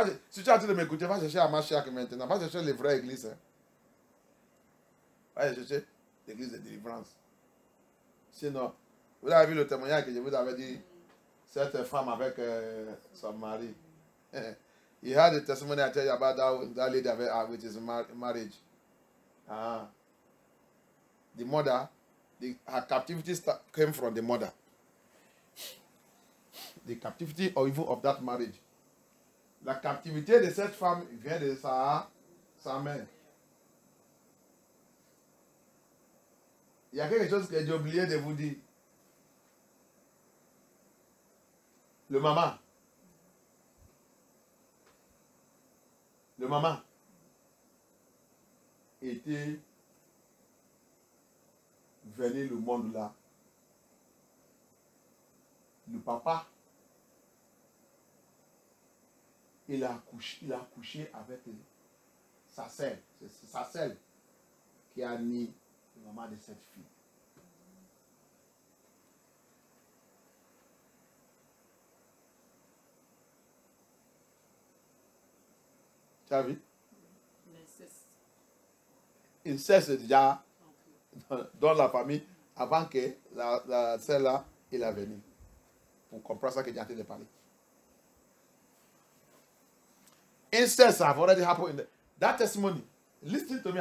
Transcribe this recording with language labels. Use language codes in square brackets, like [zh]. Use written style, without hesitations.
[fr] Si tu as dit de m'écouter, va chercher Mashiach maintenant. Va chercher les vraies églises. Hein. Va chercher l'église de délivrance. Sinon, vous avez vu le témoignage que je vous avais dit, cette femme avec son mari. [en] He had a testimony I tell you about that lady with his marriage. The mother, her captivity came from the mother. The captivity or even of that marriage. [fr] La captivité de cette femme vient de sa mère. Il y a quelque chose que j'ai oublié de vous dire. Le maman. Le maman était venu le monde là. Le papa, il a couché avec sa sœur. C'est sa sœur qui a mis la maman de cette fille. Tu as vu? Inceste déjà dans la famille avant que la sœur là, il est venu. Pour comprendre ça que j'ai en train de parler. [en] Incest have already happened in that testimony. Listen to me.